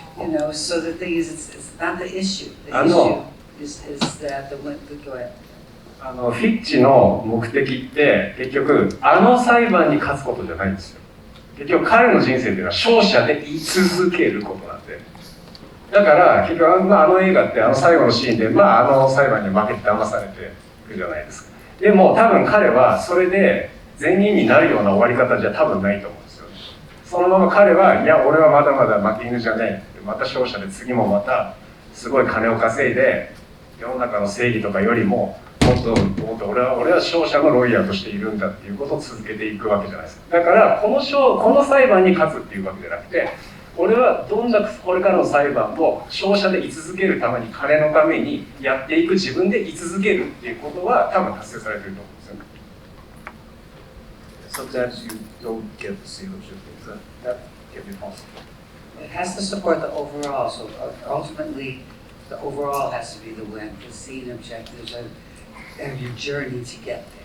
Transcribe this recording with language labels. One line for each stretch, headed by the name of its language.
English: You know, so the thing is, it's not the issue. The issue is that the win. Go ahead.
Japanese: フィッチの目的って結局裁判に勝つことじゃないんですよ。結局彼の人生っていうのは勝者で居続けることなんで。だから結局映画って最後のシーンで裁判に負けて騙されていくじゃないですか。でも多分彼はそれで善人になるような終わり方じゃ多分ないと思うんですよね。そのまま彼はいや俺はまだまだ負け犬じゃねえってまた勝者で次もまたすごい金を稼いで世の中の正義とかよりももっと俺は勝者のロイヤーとしているんだっていうことを続けていくわけじゃないですか。だからこの裁判に勝つっていうわけじゃなくて、俺はどんなこれからの裁判を勝者で居続けるために金のためにやっていく自分で居続けるっていうことは多分達成されてると思うんですよね。
English: Sometimes you don't get the same objective. That can be possible. It has to support the overall. So ultimately, the overall has to be the win. The scene objectives and your journey to get there.